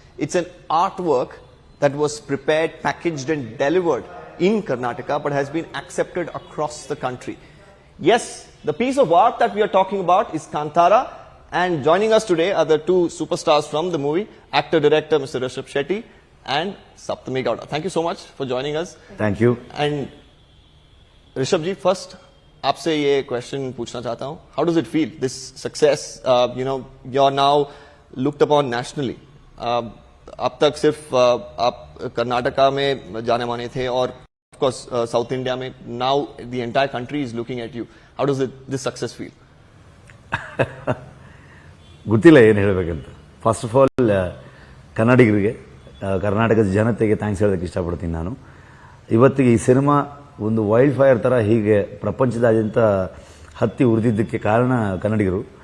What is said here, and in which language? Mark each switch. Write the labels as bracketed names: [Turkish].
[English] It's an artwork that was prepared, packaged and delivered in Karnataka but has been accepted across the country. Yes, the piece of art that we are talking about is Kantara. And joining us today are the two superstars from the movie, actor-director Mr. Rishabh Shetty and Saptami Gowda. Thank you so much for joining us. Thank you. And Rishabh ji, first, [Hindi] आपसे ये question पूछना चाहता हूँ. [English] How does it feel, this success? You're now looked upon nationally. [Hindi] अब तक सिर्फ आप कर्नाटका में जाने माने थे और [English] of course [Hindi] South India में. [English] Now the entire country is looking at you. How does this success feel? [Kannada] ಗೊತ್ತಿಲ್ಲ ಏನು ಹೇಳಬೇಕಂತ. [English] first of all [Kannada] ಕನ್ನಡಿಗರಿಗೆ, ಕರ್ನಾಟಕದ ಜನತೆಗೆ ಥ್ಯಾಂಕ್ಸ್ ಹೇಳೋದಕ್ಕೆ ಇಷ್ಟಪಡ್ತೀನಿ ನಾನು. ಇವತ್ತಿಗೆ ಈ ಸಿನಿಮಾ ಒಂದು ವೈಲ್ಡ್ ಫೈರ್ ಥರ ಹೀಗೆ ಪ್ರಪಂಚದಾದ್ಯಂತ ಹತ್ತಿ ಉರಿದಿದ್ದಕ್ಕೆ ಕಾರಣ ಕನ್ನಡಿಗರು.